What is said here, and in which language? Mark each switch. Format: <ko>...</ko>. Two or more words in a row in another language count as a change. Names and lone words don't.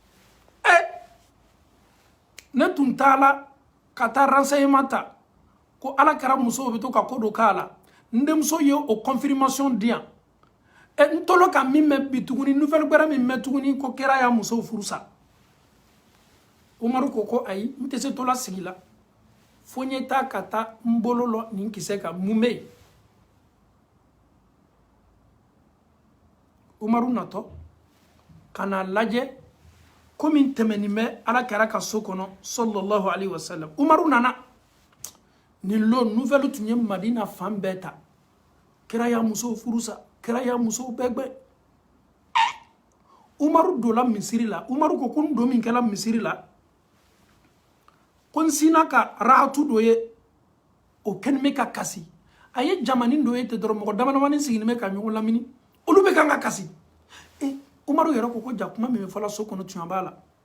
<bm>ne tun t'a la ka taa renseignement ta ko ala kɛra muso bɛ to ka ko dɔ k'a la n denmuso ye o confirmation di yan n tolo ka min mɛn bi tuguni nouvelle gbɛrɛ min mɛn tuguni ko kɛra y'a muso furusa Umaru ko ayi n tɛ se tola sigi la fo n ye taa ka taa n bolo lɔ nin kisɛ kan mun bɛ yen Umaru natɔ ka n'a lajɛ komi tɛmɛnin bɛ ala kɛra ka so kɔnɔ</bm> <ar>صلى الله عليه وسلم</ar> <bm>Umaru nana nin lo nouvelle tun ye Madina fan bɛɛ ta kɛra y'a muso furusa kɛra y'a muso bɛɛ gbɛ Umaru dola misiri la Umaru ko n don min kɛla misiri la ko n sina ka rahatu dɔ ye o kɛlen bɛ ka kasi a ye jamanin dɔ ye ten dɔrɔn mɔgɔ damadamanin sigilen bɛ ka ɲɔgɔn lamini olu bɛ kan ka kasi Umaru yɛrɛ ko ja kuma min bɛ fɔla so kɔnɔ tiɲɛ b'a la</bm>